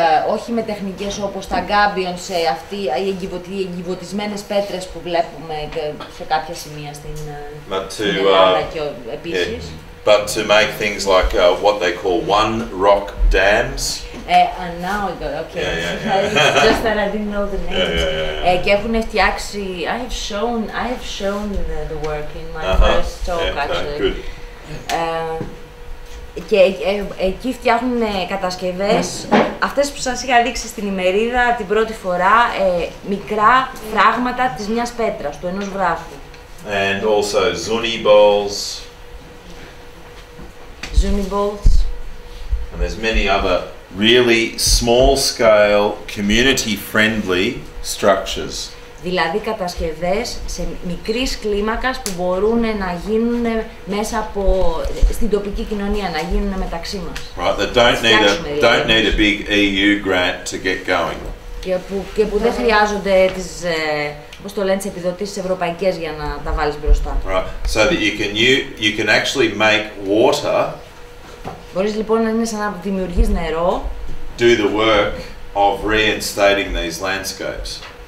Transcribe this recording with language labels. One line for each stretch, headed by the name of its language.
Greek: Όχι με τεχνικές όπως τα gabions, οι εγκυβωτισμένες πέτρες που βλέπουμε σε κάποια σημεία στην Ελλάδα και επίσης.
English: But to make things like what they call one rock dams. Now I got okay. Yeah. Just that I didn't know the names.
Greek: Και έχουν φτιάξει.
English: I have shown the work in my first talk actually. Good.
Greek: Και εκεί φτιάχνουν κατασκευές, αυτές που σας είχα δείξει στην ημερίδα την πρώτη φορά, μικρά φράγματα της μιας πέτρας, του ενός βράχου.
English: And also zuni bowls. Zuni bowls. And there's many other really small-scale, community-friendly structures.
Greek: Δηλαδή κατασκευές σε μικρής κλίμακας που μπορούν να γίνουν μέσα από στην τοπική κοινωνία, να γίνουν μεταξύ μας.
English: Right, that don't need a big EU grant to get going.
Greek: Και που δεν χρειάζονται τις επιδοτήσεις ευρωπαϊκές για να τα βάλεις μπροστά.
English: Right, so that you can actually make water.
Greek: Μπορείς λοιπόν να είναι σαν να δημιουργείς νερό.
English: Do the work of reinstating these landscapes.